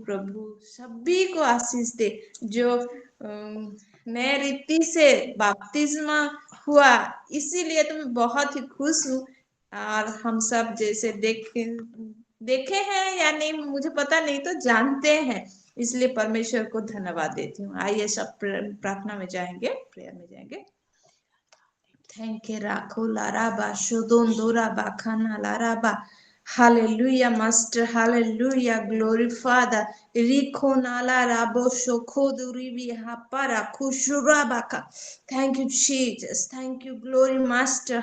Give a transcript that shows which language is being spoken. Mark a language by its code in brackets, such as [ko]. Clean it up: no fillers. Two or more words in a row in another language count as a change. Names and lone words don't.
[hi] प्रभु सभी को आशीष दे जो नए रीति से बपतिस्मा हुआ, इसीलिए तो मैं बहुत ही खुश हूँ। और हम सब जैसे देखे हैं या नहीं मुझे पता नहीं, तो जानते हैं, इसलिए परमेश्वर को धन्यवाद देती हूँ। आइए सब प्रार्थना में जाएंगे, प्रेयर में जाएंगे। [en] Thank you, Rakula Raba, Shodondora Bakana Laraba. Hallelujah, Master. Hallelujah. Glory, Father. Riko Nala Rabo Shokodu Ribi Hapara Kushurabaka. Thank you, Jesus. Thank you, Glory, Master.